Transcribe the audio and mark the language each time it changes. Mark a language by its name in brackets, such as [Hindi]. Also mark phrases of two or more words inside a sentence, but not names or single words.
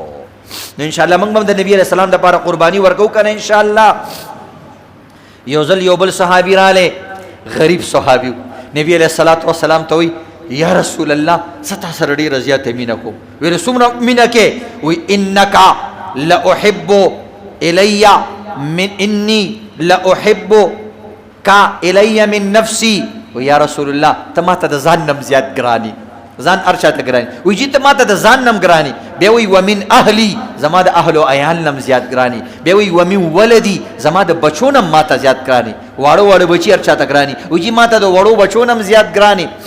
[Pashto] نو [Arabic] ان شاء الله [Pashto] موږ هم د نبی [Arabic] علیہ السلام [Pashto] د پاره قرباني ورکو کنه [Arabic] ان شاء الله. [Pashto] یو ځل یو بل صحابي رااله، غریب صحابي. نبی [Arabic] علیہ الصلوۃ والسلام [Pashto] ته وی [Arabic] یا رسول الله [Pashto] ستا سره ډېره زیاته مینه کوم. ویل څومره مینه کې؟ وی [Arabic] انک لاحب الی من انی لاحبک الی من نفسی. [Pashto] و [Arabic] یا رسول الله [Pashto] ته ماته د ځان نم زیات ګرانی، ځان ارچا ته ګرانی. وی جی ته ماته د ځان نم ګرانی. بیا وی [Arabic] ومن اهلی، [Pashto] زما د اهل او عیال نم زیات ګرانی. بیا وی [Arabic] ومن ولدی، [Pashto] زما د بچو نم ماته زیات ګرانی. واړو واړو بچی ارچا ته ګرانی. وی جی ماته د وړو بچو نم زیات ګرانی.